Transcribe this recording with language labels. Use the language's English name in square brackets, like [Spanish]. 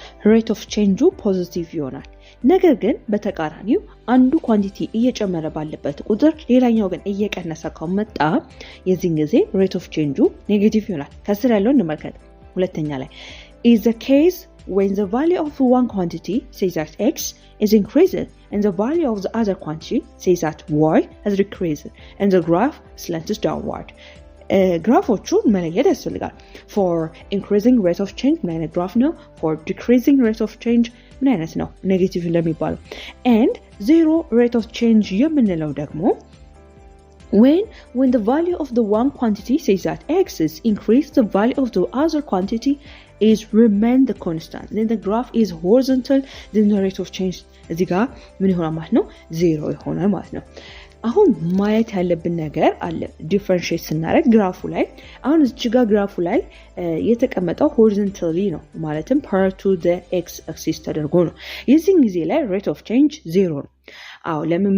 [Amharic] ሬት ኦፍ ቼንጁ ፖዚቲቭ ይሆናል። ነገር ግን በተቃራኒው አንዱ ኳንቲቲ እየጨመረ ባለበት ቁጥር ሌላኛው ግን እየቀነሰ ከመጣ የዚህን ጊዜ ሬት ኦፍ ቼንጁ ኔጌቲቭ ይሆናል። ከስር ያለውን እንመልከት። ሁለተኛ ላይ [English] is the case when the value of one quantity says that x is increased and the value of the other quantity says that y has decreased and the graph slants downward. [Amharic] ግራፎቹን መለየት ያስፈልጋል። [English] for increasing rate of change [Amharic] ምን አይነት ግራፍ ነው? [English] for decreasing rate of change [Amharic] ምን አይነት ነው? ኔጌቲቭ እንደሚባለው። [English] and zero rate of change [Amharic] የምንለው ደግሞ [English] when the value of the one quantity says that x is increased, the value of the other quantity is remain the constant, then the graph is horizontal, then the rate of change [Amharic] እዚህ ጋር ምን ይሆናል ማለት ነው? 0 ይሆናል ማለት ነው። አሁን ማየት ያለብን ነገር አለ ዲፈረንሺየት ስናደርግ ግራፉ ላይ። አሁን እዚህ ጋር ግራፉ ላይ የተቀመጠው ሆሪዞንታሊ ነው ማለትም ፓራል ቱ ዘ ኤክስ አክሲስ ተደርጎ ነው። የዚህን ጊዜ ላይ ሬት ኦፍ ቼንጅ 0 ነው። አዎ ለምን?